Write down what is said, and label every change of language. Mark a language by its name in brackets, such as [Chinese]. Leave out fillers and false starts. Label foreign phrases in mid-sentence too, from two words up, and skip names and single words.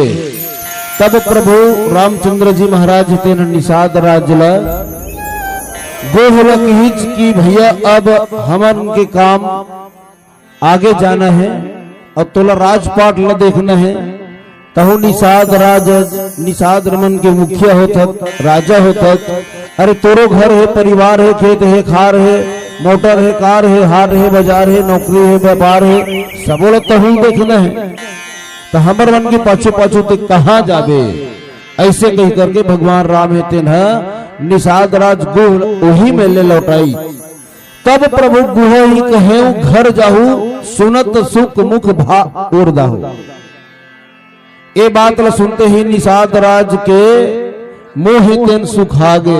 [Chhattisgarhi] तब प्रभु रामचंद्र जी महाराज हतेन निषाद राज ला गोहलक हिच की भैया अब हमन के काम आगे जाना है और तोला राजपाट ला देखना है। तहु निषाद रमन के मुखिया होता राजा होता। अरे तोरो घर है, परिवार है, खेत है, खार है, मोटर है, कार है, हाट है, बाजार है, नौकरी है, व्यापार है, सबोला तहु देखना है। तो हमर मन के पाछू पाछू ते कहाँ जाबे ऐसे कह करके भगवान राम है तेन निषाद राज गुह वही में ले लौटाई। [Awadhi] तब प्रभु गुह ही कहे घर जाहू सुनत सुख मुख भा उर्दाहू। [Chhattisgarhi] ये बात ला सुनते ही निषाद राज के मोह तेन सुखागे।